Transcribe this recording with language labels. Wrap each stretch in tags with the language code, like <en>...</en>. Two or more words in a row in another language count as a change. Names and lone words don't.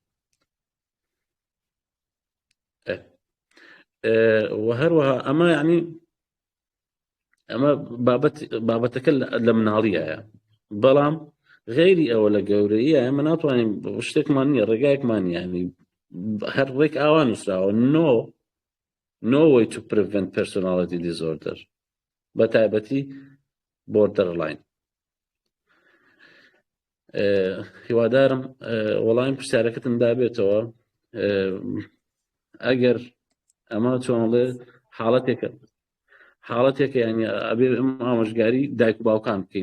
<ckb>و هەروەها ئەمە ینی ئەمە بابەتەکە لە مناڵیایە، بەڵام غەیری ئەوە لە گەورەیە ئێمە ناتوانین شتێکمان نییە، ڕێگایەکمان ینی هەر ڕێک ئاوا نووسراوە</ckb> <en>no way to prevent personality disorder،</en> <ckb>بە تایبەتی borderline. هیوادارم وەڵامی پرسیارەکەتم دابێتەوە. ئەگەر ئەمە چۆنڵێ حاڵەتێکە ینی ئەبێ ئامۆژگاری دایک و باوکان بکەین.</ckb>